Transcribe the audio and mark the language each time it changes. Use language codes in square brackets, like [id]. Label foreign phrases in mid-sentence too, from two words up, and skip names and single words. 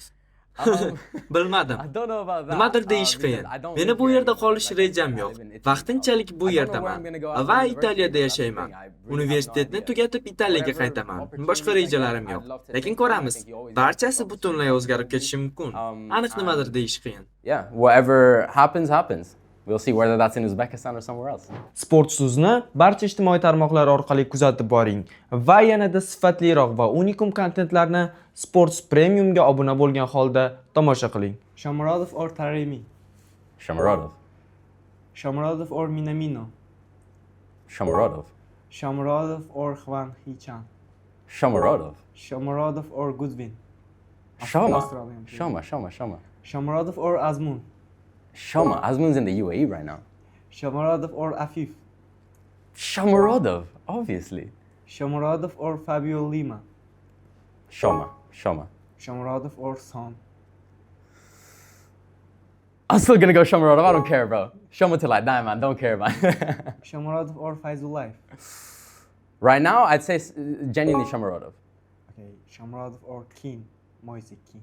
[uz] Bilmadim. Nimadir deyish qiyin. Meni bu yerda qolish rejam yo'q. Vaqtinchalik bu yerdaman va Italiyada yashayman. Universitetni tugatib Italiyaga qaytaman. Boshqa rejalarim yo'q. Lekin ko'ramiz. Barchasi butunlay o'zgarib ketishi mumkin. Aniq nimadir deyish qiyin. [en] Yeah, whatever happens, happens. We'll see whether that's in Uzbekistan or somewhere else. [uz] Sport So'zni barcha ijtimoiy tarmoqlar orqali kuzatib boring va yanada sifatliroq va unikum kontentlarni Sports Premiumga obuna bo'lgan holda tomosha qiling. [en] Shomurodov or Taremi. Shomurodov. Shomurodov or Minamino. Shomurodov. Shomurodov or Hwang Hee-chan. Shomurodov. Shomurodov or Goodwin. Shoma. Australian player. Shoma. Shomurodov or Azmoun. Shoma. Azmoun's in the UAE right now. Shomurodov or Afif. Shomurodov, obviously. Shomurodov or Fabio Lima. Shoma. Shomurodov or Son. I'm still gonna go Shomurodov. I don't care, bro. Shoma till I die, man. Don't care, man. Shomurodov or Fayzullayev. Right now, I'd say genuinely Shomurodov. Okay, Shomurodov or Keane. Moise Keane.